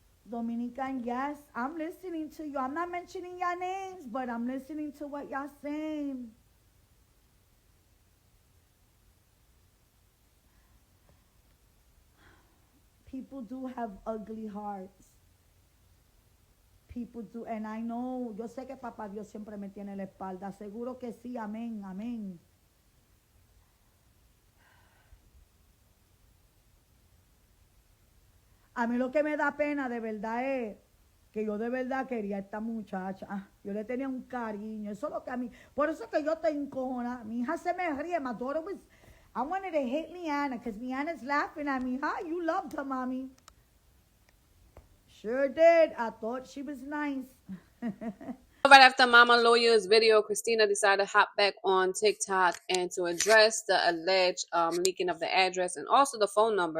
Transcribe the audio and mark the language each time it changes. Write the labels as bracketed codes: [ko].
[en] Dominican, yes, I'm listening to you. I'm not mentioning your names, but I'm listening to what y'all saying. People do have ugly hearts. People do, and I know, [es] yo sé que Papá Dios siempre me tiene la espalda. Seguro que sí, amén, amén. A mí lo que me da pena de verdad es que yo de verdad quería a esta muchacha. Yo le tenía un cariño. Eso es lo que a mí. Por eso es que yo te encojona. Mi hija se me ríe. [en] My daughter was. I wanted to hit Liana because Liana's laughing at me. Hi, you loved her, mommy. Sure did. I thought she was nice. Right after Mama Loya's video, Christina decided to hop back on TikTok and to address the alleged leaking of the address and also the phone number.